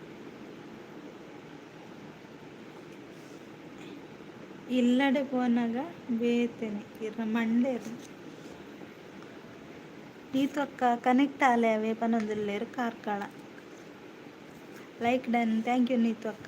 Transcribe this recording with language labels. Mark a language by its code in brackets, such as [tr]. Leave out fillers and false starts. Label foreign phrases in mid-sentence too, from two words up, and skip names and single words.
[tcy] ಇಲ್ಲಡೆ ಪೋನಾಗ ಬೇತೇನೆ ಇರ ಮಂಡೆ ನೀತು ಅಕ್ಕ ಕನೆಕ್ಟ್ ಆಲೆ ಅವೇ ಪನ್ನೊಂದಿಲ್ಲೇರು ಕಾರ್ಕಳ. [en] like done thank you ನೀತು ಅಕ್ಕ.